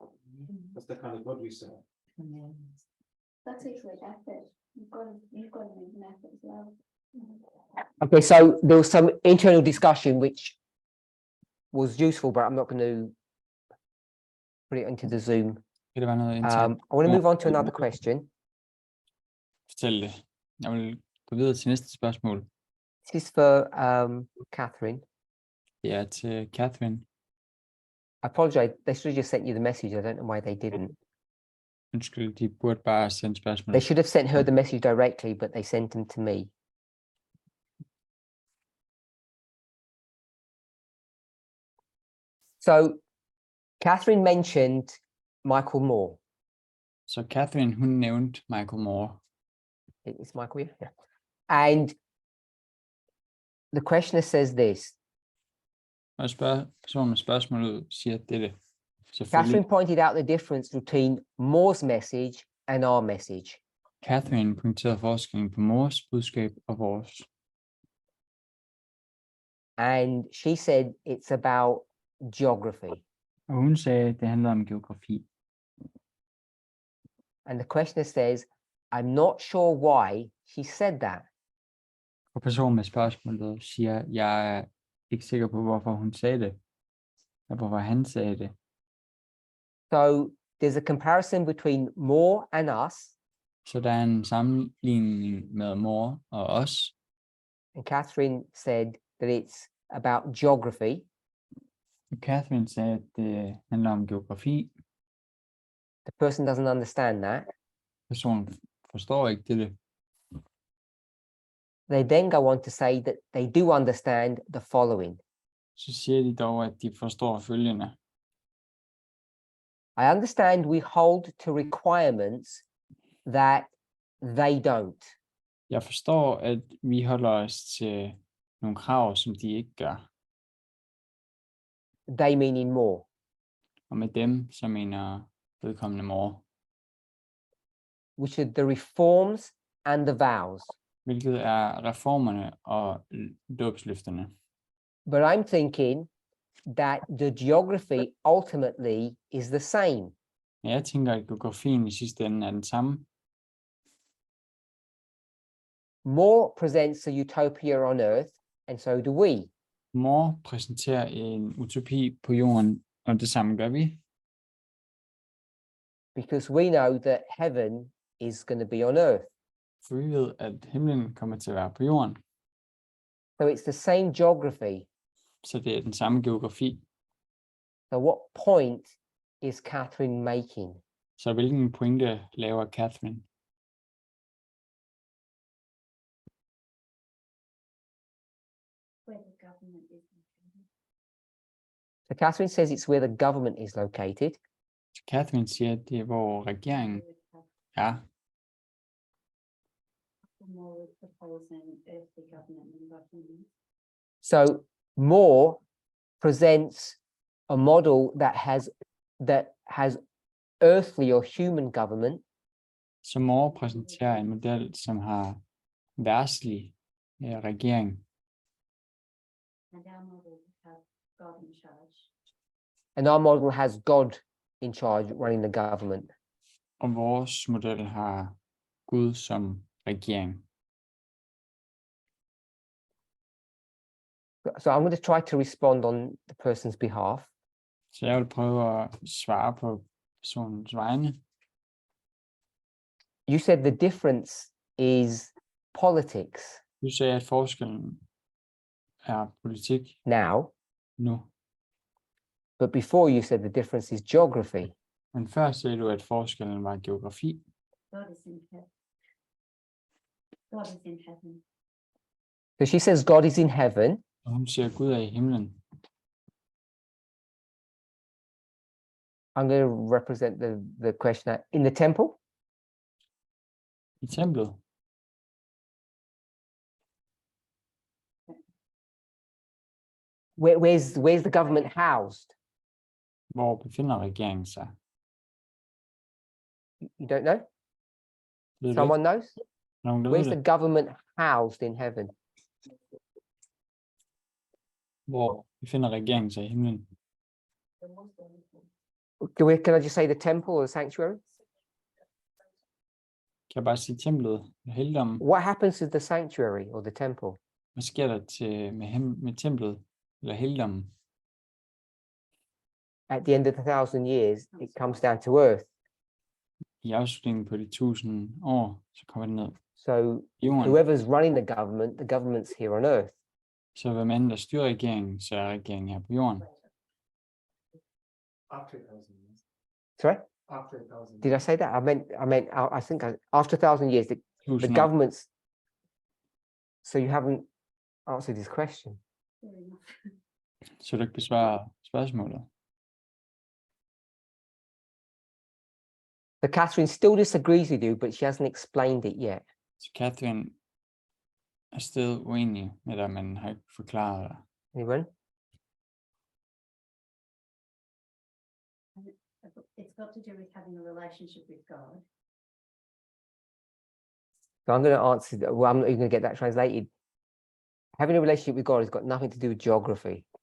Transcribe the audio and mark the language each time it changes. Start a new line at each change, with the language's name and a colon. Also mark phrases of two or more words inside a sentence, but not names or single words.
English: That's the kind of God we serve. That takes like effort. You've got to make an effort as well. Okay, so there was some internal discussion which was useful, but I'm not going to put it into the Zoom.
Danish: Kan det være noget internt?
English: I want to move on to another question.
Danish: Fortæl det. Jeg vil gå videre til næste spørgsmål.
English: This is for Catherine.
Danish: Det er til Catherine.
English: I apologize. They should have just sent you the message. I don't know why they didn't.
Danish: Undskyld, de burde bare sende spørgsmål.
English: They should have sent her the message directly, but they sent them to me. So Catherine mentioned Michael Moore.
Danish: Så Catherine, hun nævnte Michael Moore.
English: It's Michael, yeah. And the questioner says this.
Danish: Og personen med spørgsmålet siger dette. Selvfølgelig.
English: Catherine pointed out the difference between Moore's message and our message.
Danish: Catherine pointerede forskellen på Moores budskab og vores.
English: And she said it's about geography.
Danish: Og hun sagde, at det handler om geografi.
English: And the questioner says, I'm not sure why she said that.
Danish: Og personen med spørgsmålet siger, jeg er ikke sikker på, hvorfor hun sagde det. Og hvorfor han sagde det.
English: So there's a comparison between Moore and us.
Danish: Så der er en sammenligning med Moore og os.
English: And Catherine said that it's about geography.
Danish: Og Catherine sagde, at det handler om geografi.
English: The person doesn't understand that.
Danish: Personen forstår ikke det.
English: They then go on to say that they do understand the following.
Danish: Så siger de dog, at de forstår følgende.
English: I understand we hold to requirements that they don't.
Danish: Jeg forstår, at vi holder os til nogle krav, som de ikke gør.
English: They meaning more.
Danish: Og med dem, så mener vedkommende Moore.
English: Which are the reforms and the vows.
Danish: Hvilket er reformerne og dåbsløfterne.
English: But I'm thinking that the geography ultimately is the same.
Danish: Men jeg tænker, at geografien i sidste ende er den samme.
English: More presents a utopia on earth, and so do we.
Danish: Moore præsenterer en utopi på jorden, og det samme gør vi.
English: Because we know that heaven is going to be on earth.
Danish: For vi ved, at himlen kommer til at være på jorden.
English: So it's the same geography.
Danish: Så det er den samme geografi.
English: So what point is Catherine making?
Danish: Så hvilken pointe laver Catherine?
English: Where the government is located. So Catherine says it's where the government is located.
Danish: Så Catherine siger, at det er, hvor regeringen er.
English: More with proposing earthly government and government. So Moore presents a model that has earthly or human government.
Danish: Så Moore præsenterer en model, som har verdslig regering.
English: And our model has God in charge. And our model has God in charge running the government.
Danish: Og vores model har Gud som regering.
English: So I'm going to try to respond on the person's behalf.
Danish: Så jeg vil prøve at svare på personens vegne.
English: You said the difference is politics.
Danish: Du sagde, at forskellen er politik
English: Now,
Danish: nu.
English: But before you said the difference is geography.
Danish: Men før sagde du, at forskellen var geografi.
English: God is in heaven. God is in heaven. So she says God is in heaven.
Danish: Og hun siger, Gud er i himlen.
English: I'm going to represent the questioner in the temple.
Danish: I templet.
English: Where's the government housed?
Danish: Hvor befinder regeringen sig?
English: You don't know?
Danish: Ved du ikke?
English: Someone knows?
Danish: Nogen, der ved
English: Where's
Danish: det?
English: the government housed in heaven?
Danish: Hvor befinder regeringen sig i himlen?
English: Can I just say the temple or the sanctuary?
Danish: Kan jeg bare sige templet, helligdommen?
English: What happens to the sanctuary or the temple?
Danish: Hvad sker der med templet eller helligdommen?
English: At the end of the 1,000 years, it comes down to earth.
Danish: I afslutningen på de 1000 år, så kommer det ned
English: So
Danish: i jorden.
English: whoever's running the government's here on earth.
Danish: Så hvem end der styrer regeringen, så er regeringen her på jorden.
English: After 1,000 years. Sorry, After 1,000. did I say that? I think after 1,000 years, the
Danish: 1000 år.
English: government's. So you haven't answered this question.
Danish: Så du ikke besvarer spørgsmålet.
English: So Catherine still disagrees with you, but she hasn't explained it yet.
Danish: Så Catherine er stadig uenig med dig, men har ikke forklaret dig.
English: Anyone? It's got to do with having a relationship with God. So I'm going to answer. Well, I'm not even going to get that translated. Having a relationship with God has got nothing to do with geography.